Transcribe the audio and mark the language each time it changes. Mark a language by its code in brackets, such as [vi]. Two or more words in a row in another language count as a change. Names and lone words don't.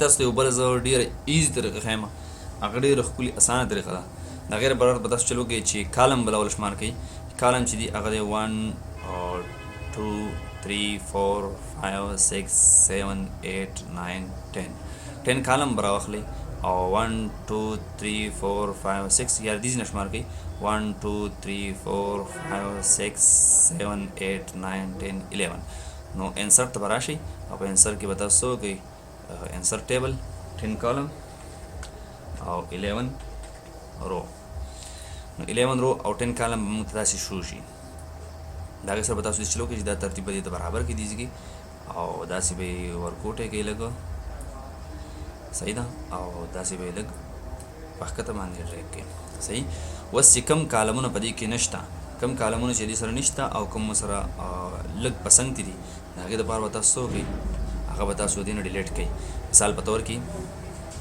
[ps] تاسو ته یو بله زه ډېره ایزي طریقه ښیم هغه ډېره ښکلې اسانه طریقه ده د هغې برابر به تاسو چل وکړئ چې کالم به لاول شمار کوئ کالم چې دي هغه دی 1 2 3 4 5 6 7 8 9 10 کالم به راواخلئ او 1 2 3 4 5 6 یا دې نه شمار کوئ 1 2 3 4 5 6 7 8 9 10 11 نو انسرټ ته به راشئ او په انسرټ کې به تاسو څه وکړئ [en] insert table 10 column [ps] او 11 رو نو 11 رو او 10 column موږ ته داسې شروع شي دا هغې سره به تاسو چلو کړئ چې دا ترتیب به دې ته برابر کړي دیږي او داسې به یې ورکوټی کوئ لږ صحیح ده او داسې به یې لږ په ښکته باندې ډریګ کوئ صحیح اوس چې کم کالمونه په دې کې نشته کم کالمونه چې دې سره نشته او کوم سره لږ پسند دي د هغې دپاره به تاسو څه وکړئ هغه به تاسو دې نه ډیلیټ کړئ مثال په طور کې